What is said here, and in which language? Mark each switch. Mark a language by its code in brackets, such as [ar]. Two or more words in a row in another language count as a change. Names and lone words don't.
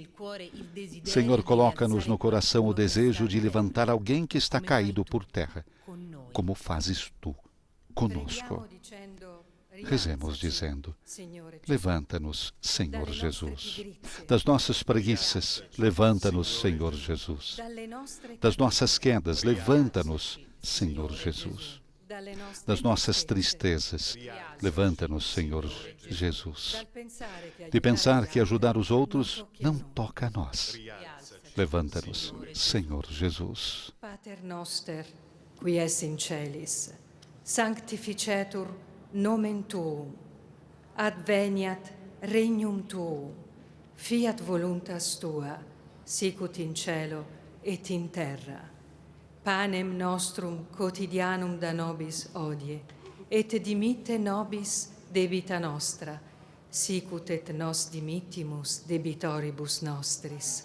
[pt] Senhor, coloca-nos no coração o desejo de levantar alguém que está caído por terra, como fazes tu conosco. Rezemos dizendo: [it] Signore Gesù. [pt] levanta-nos, Senhor [it] Dalle nostre Jesus. pigrizie, [pt] Das nossas preguiças, levanta-nos, Senhor Jesus. [it] dalle nostre [pt] Das nossas [it] carenze, [pt] quedas, levanta-nos, Senhor Jesus. [it] dalle nostre [pt] Das nossas [it] tristezze, [pt] tristezas, levanta-nos, Senhor Jesus. [it] dal pensare che [pt] De pensar que [it] aiutare [pt] ajudar os outros [it] non [pt] não toca a nós. [it] Rialzaci, [pt] Levanta-nos, Senhor Jesus. [la] Pater noster, qui es in celis, sanctificetur nomen tuum, adveniat regnum tuum, fiat voluntas tua, sicut in cielo et in terra. Panem nostrum quotidianum da nobis hodie, et dimitte nobis debita nostra, sicut et nos dimittimus debitoribus nostris.